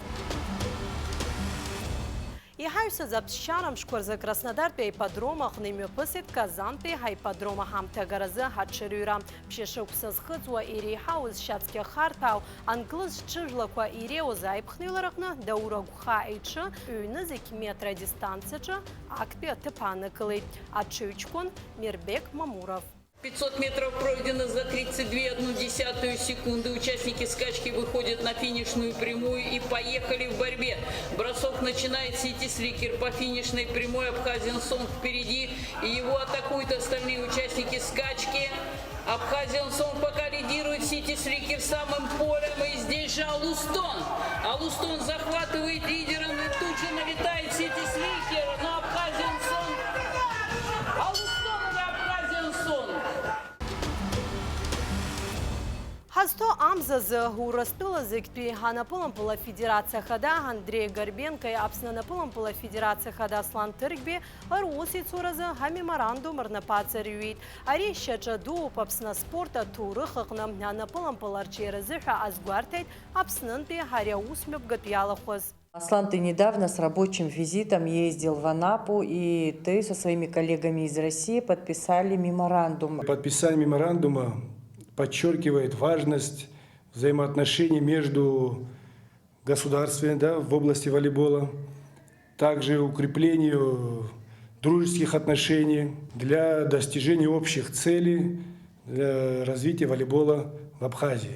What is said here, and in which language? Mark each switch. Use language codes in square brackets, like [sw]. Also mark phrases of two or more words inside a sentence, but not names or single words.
[ab] Иҳаҩсыз аԥсшьарам шкәарзы Краснодартәи аипподрома аҟны имҩаԥысит Казантәи ҳаипподрома ҳамҭагаразы ҳаҽырҩра. Ԥшьышықәса зхыҵуа иреиҳауз шьацқьа харҭәаау англыз ҽыжәлақәа иреиуаз аиԥхныҩлараҟны Даур Агәха иҽы ҩ-2 метра дистанциаҿы актәи аҭыԥ ааныкылеит. Аҽыҩҷкәын Мирбек Мамуров. [ru] 500 метров пройдено за 32,1 секунды. Участники скачки выходят на финишную прямую и поехали в борьбе. Бросок начинает Сити Сликер по финишной прямой. Абхазиан Сонг впереди. И его атакуют остальные участники скачки. Абхазиан Сонг пока лидирует, Сити Сликер самым полем. И здесь же Алустон. Алустон захватывает лидера. И тут же налетает Сити Сликер. Но Абхазиан Сонг... [ab] Ҳазҭо амзазы Урыстәыла зегьтәи анапылампыла федерациа хада Андрей Горбенко, Аԥсны анапылампыла федерациа хада Аслан Ҭырқьбеи русицуразы ҳамеморандум рнапаҵаҩит. Ари шьаҿа дууп Аԥсны аспорт аҭоурых аҟны анапылампыла арҽеиразы ҳәа азгәарҭеит Аԥснынтәи ари аусмҩаԥгатә иалахәыз. [ru] Аслан, ты недавно с рабочим визитом ездил в Анапу, и ты со своими коллегами из России подписали меморандум. Подписание меморандума подчеркивает важность взаимоотношений между государствами, в области волейбола, также укреплению дружеских отношений для достижения общих целей для развития волейбола в Абхазии.